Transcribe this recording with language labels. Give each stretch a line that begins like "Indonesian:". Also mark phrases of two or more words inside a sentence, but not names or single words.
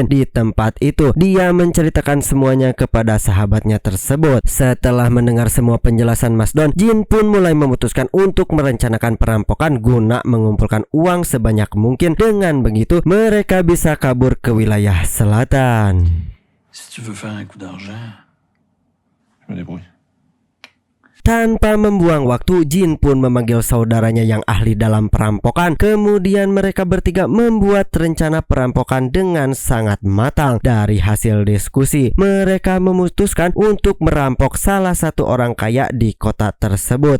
Indonesian: Di tempat itu, dia menceritakan semuanya kepada sahabatnya tersebut. Setelah mendengar semua penjelasan Mas Don, Jin pun mulai memutuskan untuk merencanakan perampokan guna mengumpulkan uang sebanyak mungkin. Dengan begitu, mereka bisa kabur ke wilayah selatan.
French: Si tu veux faire un coup d'argent, Je me débrouille.
Indonesian: Tanpa membuang waktu, Jin pun memanggil saudaranya yang ahli dalam perampokan. Kemudian mereka bertiga membuat rencana perampokan dengan sangat matang. Dari hasil diskusi, mereka memutuskan untuk merampok salah satu orang kaya di kota tersebut.